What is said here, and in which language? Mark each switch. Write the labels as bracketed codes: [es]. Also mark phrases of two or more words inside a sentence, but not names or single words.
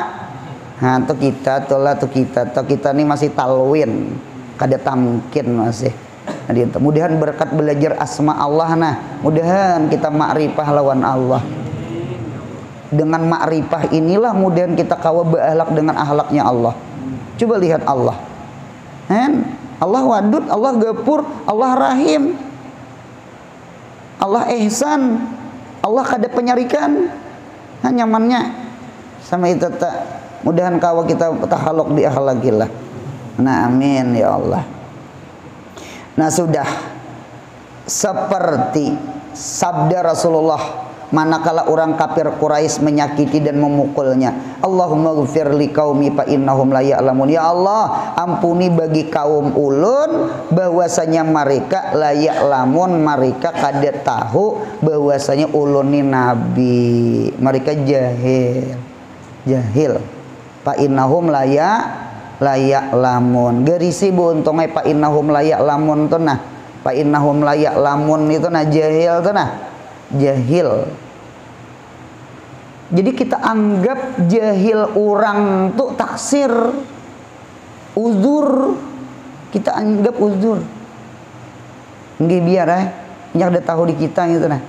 [bjn] Nah, tuh kita ini masih talwin, kada tamkin masih. Nah, mudahan berkat belajar asma Allah nah, mudahan kita makrifah lawan Allah. Dengan makrifah inilah mudahan kita kawa berakhlak dengan akhlaknya Allah. Coba lihat Allah. [ar] Allah wadud, Allah gapur, Allah rahim. [bjn] Allah ihsan. Allah kada penyarikan. Nyamannya sama itu tak. Mudahan kawa kita [ar] tahaluk bi akhlakillah. [bjn] Nah [ar] amin ya Allah. [bjn] Nah sudah seperti sabda Rasulullah manakala orang kafir Quraisy menyakiti dan memukulnya, [ar] Allahumma ghfir li qaumi fa innahum la ya'lamun. Ya Allah, [bjn] ampuni bagi kaum ulun bahwasanya mereka [ar] la ya'lamun, [bjn] mereka kada tahu bahwasanya ulun ni nabi, mereka jahil. [ar] Fa innahum la ya'lamun. [bjn] Gerisi buntongnya [ar] fa innahum la ya'lamun [bjn] tuh nah. [ar] Fa innahum la ya'lamun [bjn] itu nah jahil tuh nah. Jahil. Jadi kita anggap jahil orang tuh taksir, uzur. Kita anggap uzur. Nggih biar nyak ada tahu di kita gitu nah.